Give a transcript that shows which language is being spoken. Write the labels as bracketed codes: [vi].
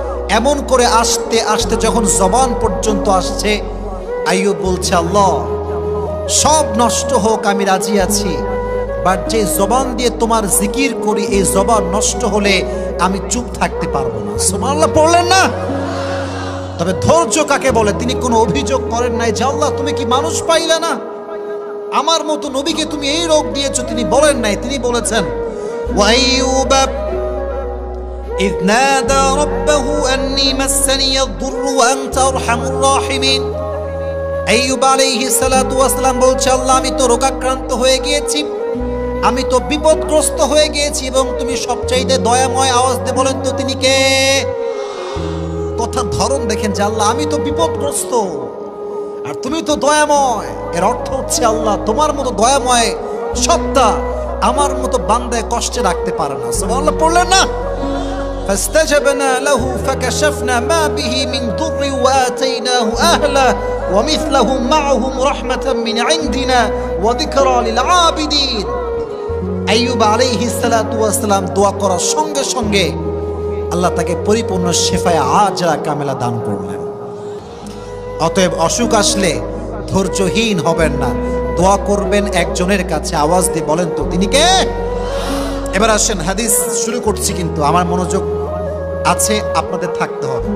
[bn] এমন করে আসতে আসতে যখন জবান পর্যন্ত আসছে, আইয়ুব বলছে আল্লাহ সব নষ্ট হোক আমি রাজি আছি, বাট যে জবান দিয়ে তোমার জিকির করি এই জবান নষ্ট হলে আমি চুপ থাকতে পারবো না। সুবহানাল্লাহ পড়লেন না? তবে ধৈর্য কাকে বলে? তিনি কোনো অভিযোগ করেন নাই যে আল্লাহ তুমি কি মানুষ পাইলে না, আমার মতো নবীকে তুমি এই রোগ দিয়েছো। তিনি বলেন নাই, তিনি বলেছেন ওয়া আইয়ুব [ar] إذ نادى ربه أني مسني الضر وأنت أرحم الراحمين। [bn] আইয়ুব আলাইহিস সালাতু ওয়াস সালাম বলছে আল্লাহ আমি তো রোগাক্রান্ত হয়ে গিয়েছি, আমি তো বিপদগ্রস্ত হয়ে গিয়েছি, এবং তুমি সবচাইতে দয়াময়। আওয়াজ দিয়ে বলেন তো তিনি কে? কথার ধরন দেখেন যে আল্লাহ আমি তো বিপদগ্রস্ত আর তুমি তো দয়াময়। এর অর্থ হচ্ছে আল্লাহ তোমার মতো দয়াময় সত্তা আমার মতো বান্দায় কষ্টে রাখতে পারে না। সুবহানাল্লাহ পড়লেন না? [ar] فاستجبنا له فكشفنا ما به من ضر وآتيناه أهله ومثلهم معهم رحمة من عندنا وذكرى للعابدين। [bn] আইয়ুব আলাইহিস সালাতু ওয়াস সালাম দোয়া করার সঙ্গে সঙ্গে আল্লাহ তাকে পরিপূর্ণ শিফায়ে আজরা কামেলা দান করলেন। অতএব অসুখ আসলে ধৈর্যহীন হবেন না, দোয়া করবেন একজনের কাছে। আওয়াজ দিয়ে বলেন তো তিনি কে? এবার আসেন, হাদিস শুরু করছি কিন্তু আমার মনোযোগ আছে, আপনাদের থাকতে হবে।